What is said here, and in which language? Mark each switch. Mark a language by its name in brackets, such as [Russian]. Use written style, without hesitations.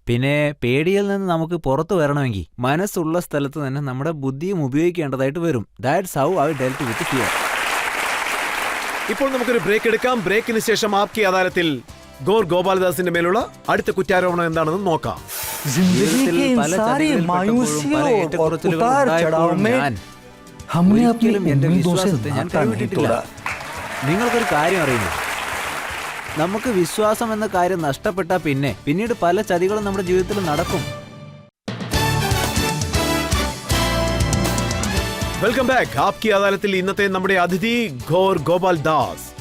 [Malayalam] പിന്നെ പേടിയിൽ നിന്ന് നമുക്ക് പുറത്തു വരണമെങ്കിൽ മനസ്സുള്ള സ്ഥലത്ത് തന്നെ നമ്മുടെ ബുദ്ധിയും ഉപയോഗിക്കേണ്ടതായിട്ട് വരും. [English] That's how I dealt with fear. [Malayalam] ഇപ്പോൾ നമുക്കൊരു ബ്രേക്ക് എടുക്കാം. ബ്രേക്കിന് ശേഷം ആപ്കി അദാലത്തിൽ ഗോർ ഗോപാൽദാസിന്റെ മേലുള്ള അടുത്ത കുറ്റാരോപണം എന്താണെന്ന് നോക്കാം. [Hindi] जिंदगी के इन सारी मायूसियों और उतार चढ़ाव में हमने अपनी उम्मीदों से नाता नहीं तोड़ा. [Malayalam] നിങ്ങൾക്കൊരു കാര്യം അറിയുന്നു, നമുക്ക് വിശ്വാസം എന്ന കാര്യം നഷ്ടപ്പെട്ടാൽ പിന്നീട് പല ചതികളും നമ്മുടെ ജീവിതത്തിൽ നടക്കും. [English] Welcome back. [Malayalam] ആപ്കി അദാലത്തിൽ ഇന്നത്തെ നമ്മുടെ അതിഥി ഗോർ ഗോപാൽ ദാസ്.